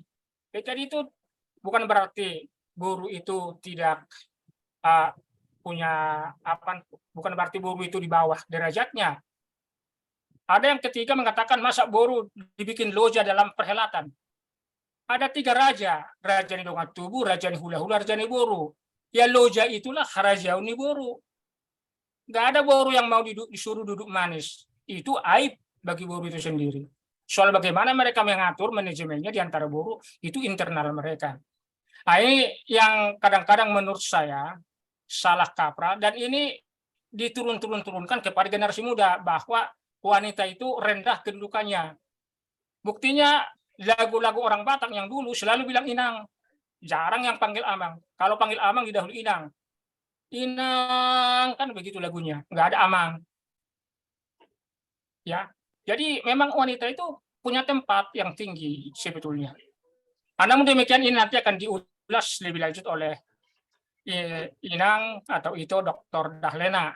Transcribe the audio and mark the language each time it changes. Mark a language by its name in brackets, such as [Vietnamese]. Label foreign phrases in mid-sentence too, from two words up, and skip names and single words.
[Indonesian] Jadi itu bukan berarti Boru itu tidak punya bukan berarti Boru itu di bawah derajatnya. Ada yang ketiga mengatakan masa Boru dibikin loja dalam perhelatan. Ada 3 raja, [Batak Toba] Raja ni Dongan Tubuh, Raja ni Hula-Hula, Raja ni Boru. [Indonesian] Ya loja itulah [Batak Toba] Raja ni Boru. [Indonesian] Nggak ada Boru yang mau disuruh duduk manis. Itu aib bagi Boru itu sendiri. Soal bagaimana mereka mengatur manajemennya di antara Boru, itu internal mereka. Nah, ini yang kadang-kadang menurut saya salah kaprah, dan ini diturunkan kepada generasi muda bahwa wanita itu rendah kedudukannya. Buktinya lagu-lagu orang Batak yang dulu selalu bilang inang, jarang yang panggil amang. Kalau panggil amang didahului inang. Inang kan begitu lagunya, nggak ada amang. Ya, jadi memang wanita itu punya tempat yang tinggi sebetulnya. Namun demikian ini nanti akan diulas lebih lanjut oleh Inang atau itu Dr. Dahlena.